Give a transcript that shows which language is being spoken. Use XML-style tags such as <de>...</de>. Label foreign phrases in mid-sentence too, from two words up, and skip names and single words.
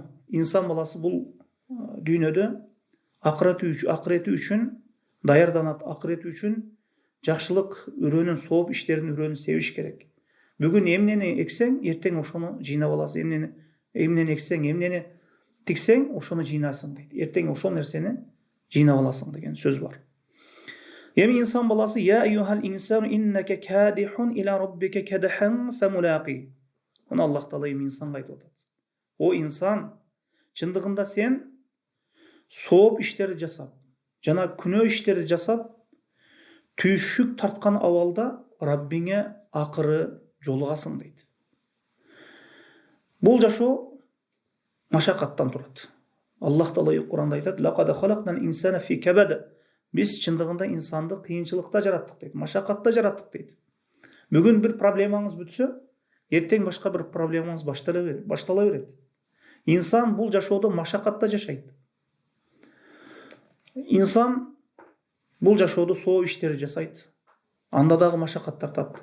<ky>Инсан баласы бул дүйнөдө акырети үчүн даярданат, акырети үчүн жакшылык үрөнүн, сооп иштердин үрөнүн себиш керек. Бүгүн эмнени эксең, эртең ошону жыйнап аласың. Эмнени эксең, эмнени тиксең, ошону жыйнайсың дейт. Эртең ошол нерсени жыйнап аласың деген сөз бар. Эми инсан баласы</ky> <ar>يا أيها الإنسان إنك كادح إلى ربك كدحا فملاقيه.</ar> <ky>Мына Аллах Таала эми инсанга айтып атат. О инсан, чындыгында сен сооп иштерди жасап, жана күнөө иштерди жасап, түйшүк тарткан абалда Раббиңе акыры жолугасың дейт. Бул жашоо машакаттан турат. Аллах Таала Кур'анда айтат:</ky> <ar>"لقد خلقنا الإنسان في كبد."</ar> <ky>Биз чындыгында инсанды кыйынчылыкта жараттык дейт, машакатта жараттык дейт. Бүгүн бир проблемаңыз бүтсө, эртең башка бир проблемаңыз баштала берет. Инсан бул жашоодо машакатта жашайт. Инсан бул жашоодо соо иштерди жасайт, анда дагы машакат тартат.</ky>